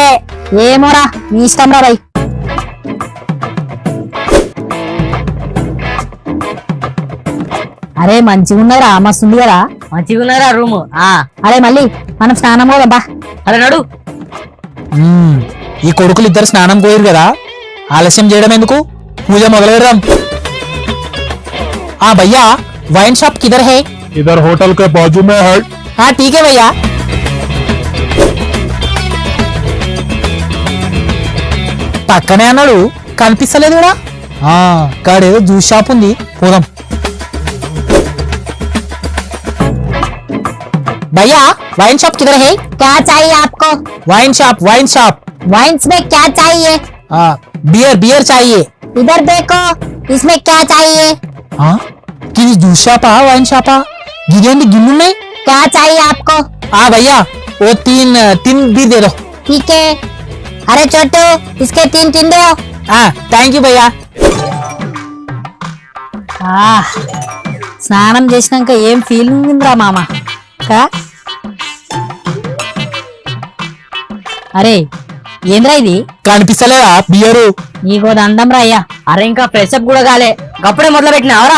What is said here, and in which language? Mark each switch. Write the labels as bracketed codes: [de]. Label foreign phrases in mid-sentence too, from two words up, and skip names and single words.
[te] ఏమోరా నీ ఇష్టం రా భయ్. అరే మంచిగా ఉన్నారా, మస్తు ఉంది కదా. మంచిగా ఉన్నారా రూమ్. అరే మళ్ళీ మనం స్నానం పోదాం బా. అరే నడు. ఈ కొడుకులు ఇద్దరు స్నానం పోయారు కదా, ఆలస్యం చేయడం ఎందుకు, పూజ మొదలు పెడదాం. [hi] భయ్యా [en] wine shop [hi] किधर है? इधर होटल के बाजू में है. ठीक है भैया. పక్కనే అన్నాడు కనిపిస్తలేదు కూడా. కాడేదో జ్యూస్ షాప్ ఉంది పోదాం. भैया [en] wine shop [hi] किधर है? क्या चाहिए आपको? [en] wine shop [hi] वाइन्स में क्या चाहिए? बियर चाहिए. इधर देखो इसमें क्या चाहिए? किसी जूस शॉपा वाइन शॉपा गिरेंगे गिन्नू में. क्या चाहिए आपको? भैया वो तीन भी दे दो. ठीक है. अरे छोटू इसके तीन दो. [en] thank you [hi] भैया. [te] స్నానం చేసినాక ఏం ఫీలింగ్ ఉందిరా మామ. అరే ఏంద్రా ఇది కనిపిస్తలేదా బియరు? నీకో దండం రా అయ్యా. అరే ఇంకా [en] fresh up [te] కూడా కాలే గప్పుడే మొదలు పెట్టినావరా?